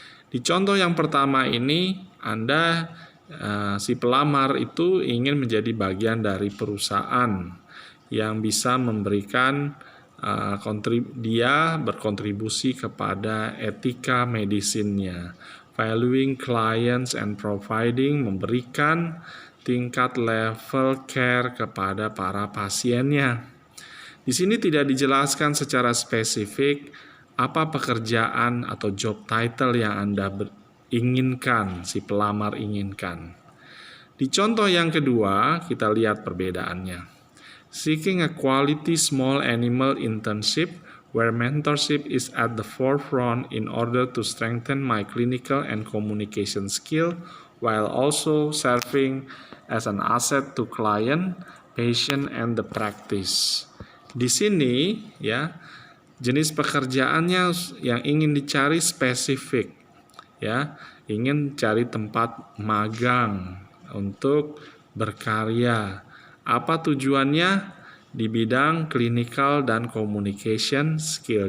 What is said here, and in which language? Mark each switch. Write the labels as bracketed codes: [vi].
[id] Di contoh yang pertama ini, Anda, si pelamar itu ingin menjadi bagian dari perusahaan yang bisa memberikan dia berkontribusi kepada etika medisinnya, [en] valuing clients and providing, [id] memberikan tingkat level care kepada para pasiennya. Di sini tidak dijelaskan secara spesifik apa pekerjaan atau job title yang Anda inginkan, si pelamar inginkan. Di contoh yang kedua, kita lihat perbedaannya. [en] Seeking a quality small animal internship where mentorship is at the forefront in order to strengthen my clinical and communication skill while also serving as an asset to client, patient, and the practice. [id] Di sini, ya, jenis pekerjaannya yang ingin dicari spesifik, ya, ingin cari tempat magang untuk berkarya. Apa tujuannya? Di bidang clinical dan communication skill.